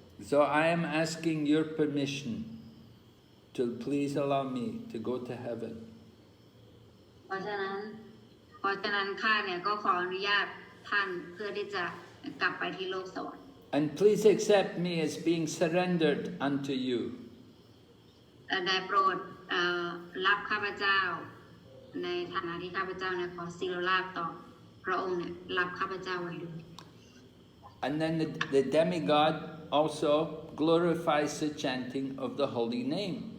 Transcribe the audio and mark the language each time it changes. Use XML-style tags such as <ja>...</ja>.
<en>So I am asking your permission to please allow me to go to heaven.</en> <th>เพราะฉะนั้นข้าเนี่ยก็ขออนุญาตท่านเพื่อที่จะกลับไปที่โลกสวรรค์</th> <en>And please accept me as being surrendered unto you.</en> <th>ได้โปรดรับข้าพเจ้าในฐานะที่ข้าพเจ้าเนี่ยขอสิโรราบต่อพระองค์เนี่ยรับข้าพเจ้าไว้ด้วย</th> <en>And then the demigod also glorifies the chanting of the holy name.</en>